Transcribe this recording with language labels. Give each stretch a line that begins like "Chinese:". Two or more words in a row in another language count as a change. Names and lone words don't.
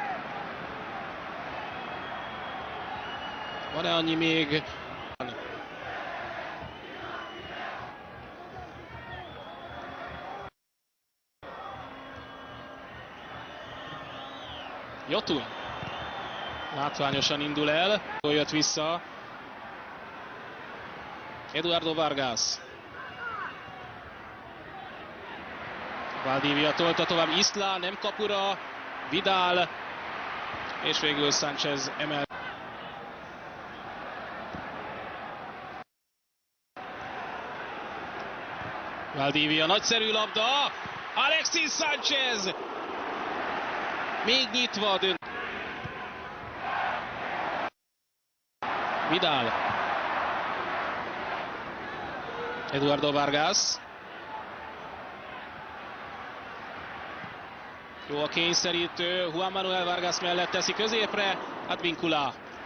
Hungarian: Van-e annyi még? Yotun. Látványosan indul el. Jött vissza. Eduardo Vargas. Valdivia tolta tovább, Isla nem kapura, Vidal, és végül Sánchez emel. Valdivia, nagyszerű labda, Alexis Sánchez! Még nyitva dönt. Vidal. Eduardo Vargas. Jó a kényszerítő, Juan Manuel Vargas mellett teszi középre, Advíncula.